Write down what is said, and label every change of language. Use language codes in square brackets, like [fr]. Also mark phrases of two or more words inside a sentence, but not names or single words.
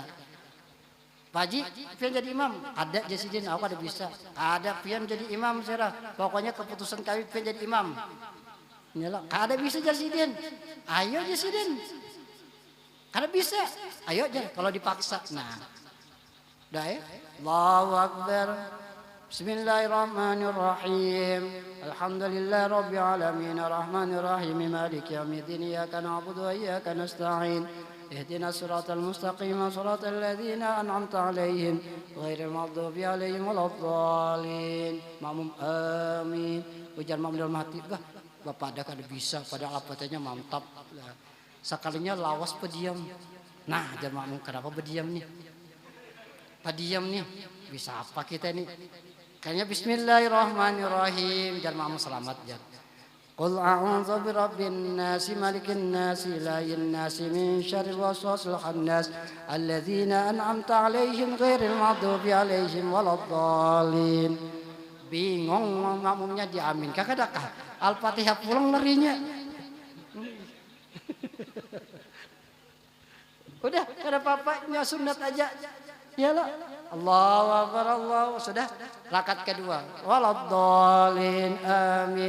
[bjn] Pak Haji, pian jadi imam? Ada Jasidin, aku ada bisa. Ada pian jadi imam serah. Pokoknya keputusan kami pian jadi imam. Yalah, ada bisa Jasidin. Ayo Jasidin. Kada bisa. Ayo aja kalau dipaksa. Nah. Dah ya. [ar] الله أكبر. بسم الله الرحمن الرحيم الحمد لله رب العالمين الرحمن الرحيم مالك يوم الدين إياك نعبد وإياك نستعين. اهدنا الصراط المستقيم صراط الذين أنعمت عليهم غير المغضوب عليهم ولا الضالين. [bjn] Makmum amin. Ujar makmum dalam hati, Bapak ada kada bisa padahal apatnya mantap. Sekalinya lawas pediam. Nah, jar makmum kenapa berdiam nih? Padiam nih, bisa apa kita nih? Kayaknya [ar] بسم الله الرحمن الرحيم. [bjn] Jar makmum selamat jar. [ar] قل أعوذ برب الناس ملك الناس إله الناس من شر الوسواس الخناس الذين أنعمت عليهم غير المغضوب عليهم ولا الضالين. [bjn] Bingung makmumnya diamin. Kakadakah Al-Fatihah pulang larinya. Udah, kada apa-apa, sunat aja. Iyalah. [ar] الله أكبر, [bjn] Allah. Sudah. Rakaat kedua. Waladdallin. Amin.